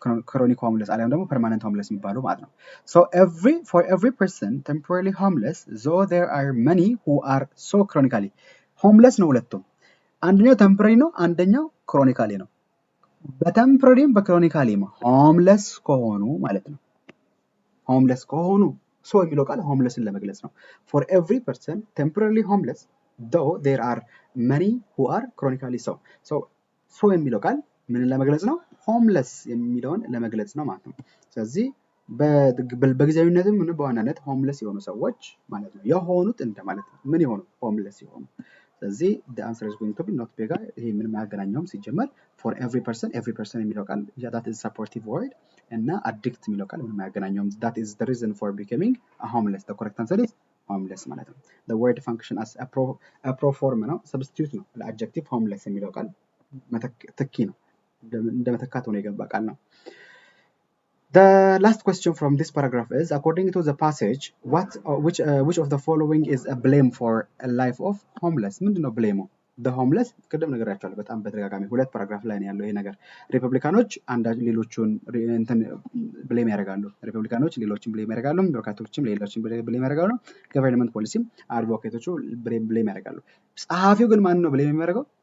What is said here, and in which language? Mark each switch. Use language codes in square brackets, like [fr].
[en] chronic homeless [am] አሊያም ደግሞ [en] permanent homeless [am] የሚባሉ ማለት ነው። [en] so for every person temporarily homeless though there are many who are so chronically homeless [am] ነው ሁለቱም። አንደኛው ቴምፖራሪ ነው፣ አንደኛው ክሮኒካሊ ነው። በቴምፖራሪም በክሮኒካሊም ሆምለስ ከሆኑ ማለት ነው። ሆምለስ ከሆኑ ሶ የሚለው ቃል ሆምለስን ለመግለጽ ነው። [en] for every person temporarily homeless though there are many who are chronically so [am] ሶ የሚለው ቃል ምን ለመግለጽ ነው? ሆምለስ የሚለውን ለመግለጽ ነው ማለት ነው። ስለዚህ በጊዜያዊነትም ምን በዋናነት ሆምለስ የሆኑ ሰዎች ማለት ነው የሆኑት እንደማለት ነው። ምን የሆኑ ሆምለስ የሆኑ ስለዚህ [en] the answer is going to be not bigger። [am] ይሄ ምንም አያገናኘውም ሲጀመር [en] for every person [am] የሚለው ቃል [en] that is supportive word [am] እና addict የሚለው ቃል ምንም አያገናኘውም። [en] that is the reason for becoming a homeless the correct answer is homeless [am] ማለት ነው። [en] the word function as a pro form [am] ነው፣ substitute ነው ለadjective homeless የሚለው ቃል ተኪ ነው፣ እንደ መተካት ሆኖ የገባ ቃል ነው። [en] The last question from this paragraph is, according to the passage, which of the following is a blame for a life of homeless? [am] ምንድነው ብሌሙ? the homeless ቅድም ነገራቸዋለሁ በጣም በተደጋጋሚ ሁለት ፓራግራፍ ላይ ነው ያለው ይሄ ነገር። ሪፐብሊካኖች ሌሎቹን ብሌም ያደርጋሉ፣ ሪፐብሊካኖች ሌሎችን ብሌም ያደርጋሉ፣ ዴሞክራቶችም ሌሎችን ብሌም ያደርጋሉ፣ ገቨርንመንት ፖሊሲም አድቮኬቶቹ ብሌም ያደርጋሉ። ጸሐፊው ግን ማን ነው ብሌም የሚያደርገው?